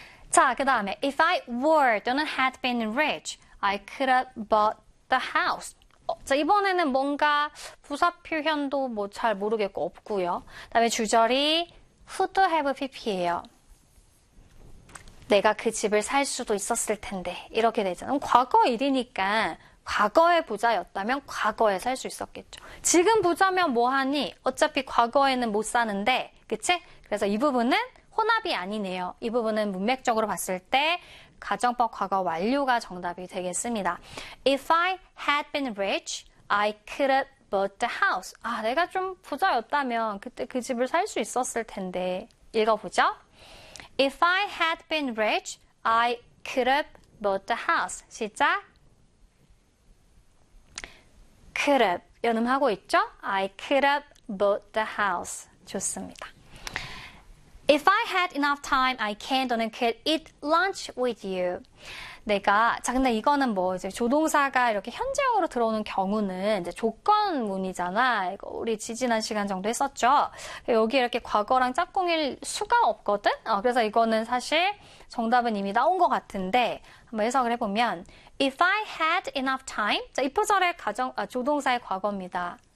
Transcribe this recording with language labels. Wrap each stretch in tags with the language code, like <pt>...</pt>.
<ko>자, 그 다음에</ko> <en>If I were</en> <ko>또는</ko> <en>had been rich, I could have bought the house.</en> <ko>자, 이번에는 뭔가 부사 표현도 뭐잘 모르겠고 없고요. 그다음에 주절이</ko> <en>who to have a PP</en> <ko>예요. 내가 그 집을 살 수도 있었을 텐데. 이렇게 되잖아요. 과거 일이니까 과거의 부자였다면 과거에 살수 있었겠죠. 지금 부자면 뭐 하니? 어차피 과거에는 못 사는데, 그치? 그래서 이 부분은 혼합이 아니네요. 이 부분은 문맥적으로 봤을 때 가정법 과거 완료가 정답이 되겠습니다.</ko> <en>If I had been rich, I could have bought the house.</en> <ko>내가 좀 부자였다면 그때 그 집을 살수 있었을 텐데. 읽어보죠.</ko> <en>If I had been rich, I could have bought the house.</en> <ko>시작.</ko> <en>Could have</en> <ko>연음하고 있죠?</ko> <en>I could have bought the house.</en> <ko>좋습니다.</ko> <en>If I had enough time, I can</en> <ko>또는</ko> <en>could eat lunch with you.</en> <ko>내가 자 근데 이거는 뭐 이제 조동사가 이렇게 현재형으로 들어오는 경우는 이제 조건문이잖아. 이거 우리 지지난 시간 정도 했었죠. 여기 이렇게 과거랑 짝꿍일 수가 없거든. 그래서 이거는 사실 정답은 이미 나온 것 같은데 한번 해석을 해보면</ko> <en>If I had enough time,</en> <ko>자 if절의 조동사의 과거입니다.</ko>